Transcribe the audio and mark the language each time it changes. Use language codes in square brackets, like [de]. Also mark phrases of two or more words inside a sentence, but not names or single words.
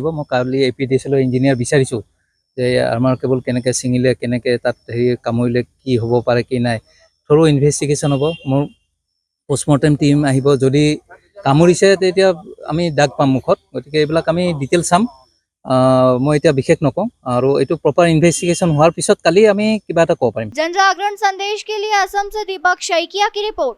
[as] মই কালি APDCL ইঞ্জিনিয়াৰ বিচাৰিছোঁ যে [en] armour cable [as] কেনেকৈ ছিঙিলে, কেনেকৈ তাত কামুৰিলে, কি হ'ব পাৰে কি নাই, [en] thorough investigation [as] হ'ব। মোৰ [en] postmortem team [as] আহিব, যদি কামুৰিছে তেতিয়া আমি দাগ পাম মুখত, গতিকে এইবিলাক আমি ডিটেইল চাম। মই এতিয়া বিশেষ নকওঁ আৰু এইটো [en] proper investigation [as] হোৱাৰ পিছত কালি আমি কিবা এটা ক'ব পাৰিম। [hi] जनजागरण संदेश के लिए असम से दीपक शैकिया की रिपोर्ट।